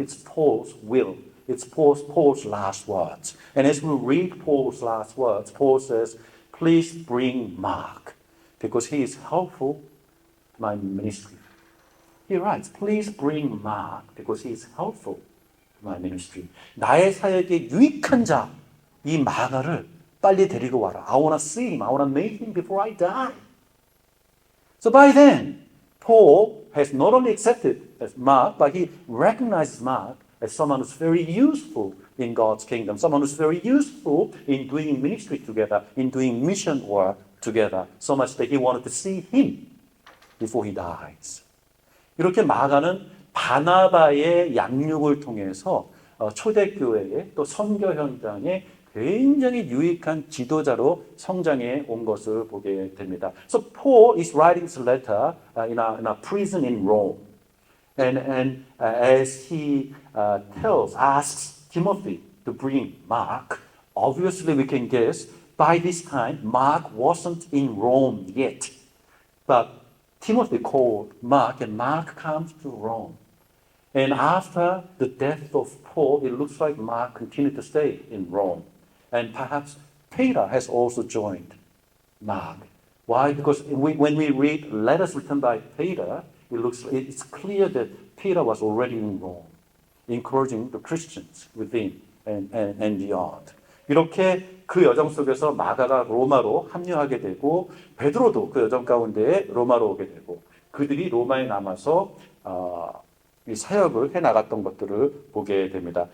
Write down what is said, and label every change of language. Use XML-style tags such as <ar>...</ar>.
<en>It's Paul's will. It's Paul's last words. And as we read Paul's last words, Paul says, please bring Mark, because he is helpful to my ministry. He writes, please bring Mark, because he is helpful to my ministry.</en> <ko>나의 사역에 유익한 자, 이 마가를 빨리 데리고 와라.</ko> <en>I want to see him. I want to meet him before I die. So by then, Paul has not only accepted as Mark, but he recognizes Mark as someone who's very useful in God's kingdom, someone who's very useful in doing ministry together, in doing mission work together, so much that he wanted to see him before he dies.</en> <ko>이렇게 마가는 바나바의 양육을 통해서 초대교회의 또 선교 현장에 굉장히 유익한 지도자로 성장해 온 것을 보게 됩니다.</ko> <en>So Paul is writing this letter in a prison in Rome. And as he asks Timothy to bring Mark, obviously we can guess by this time Mark wasn't in Rome yet. But Timothy called Mark, and Mark comes to Rome. And after the death of Paul, it looks like Mark continued to stay in Rome. And perhaps Peter has also joined Mark. Why? Because when we read letters written by Peter, it's clear that Peter was already in Rome, encouraging the Christians within and beyond.</en> <ko>이렇게 그 여정 속에서 마가가 로마로 합류하게 되고 베드로도 그 여정 가운데 로마로 오게 되고 그들이 로마에 남아서 이 사역을 해 나갔던 것들을 보게 됩니다.</ko>